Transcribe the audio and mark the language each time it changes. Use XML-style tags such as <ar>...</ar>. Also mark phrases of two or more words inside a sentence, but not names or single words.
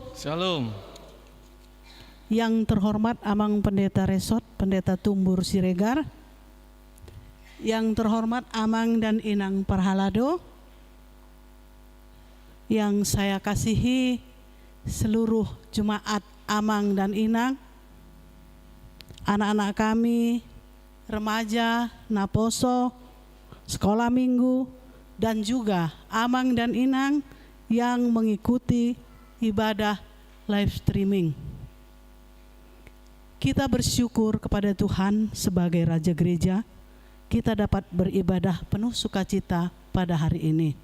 <id>Shalom. Yang terhormat Amang Pendeta Resot, Pendeta Tumbur Siregar, yang terhormat Amang dan Inang Parhalado, yang saya kasihi seluruh jemaat Amang dan Inang, anak-anak kami, remaja, Naposo, sekolah minggu, dan juga Amang dan Inang yang mengikuti ibadah</id> <en>live streaming.</en> <id>Kita bersyukur kepada Tuhan sebagai Raja Gereja, kita dapat beribadah penuh sukacita pada hari ini.</id>